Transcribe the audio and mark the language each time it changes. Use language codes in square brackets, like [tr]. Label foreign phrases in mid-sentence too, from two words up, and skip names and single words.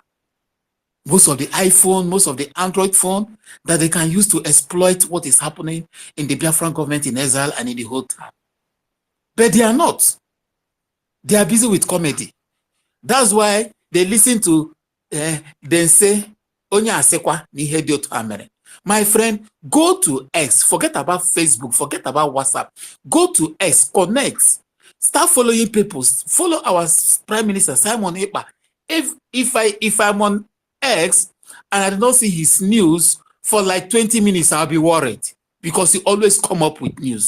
[en] Most of the iPhone, most of the Android phone that they can use to exploit what is happening in the Biafran government in exile and in the whole town. But they are not. They are busy with comedy. That's why they listen to then say, [ig] Onya asekwa ni ihe dị otu a mere. [en] My friend, go to X. Forget about Facebook. Forget about WhatsApp. Go to X. Connect. Start following people. Follow our Prime Minister Simon Ekpa. If I'm on X and I do not see his news for like 20 minutes, I'll be worried because he always come up with news.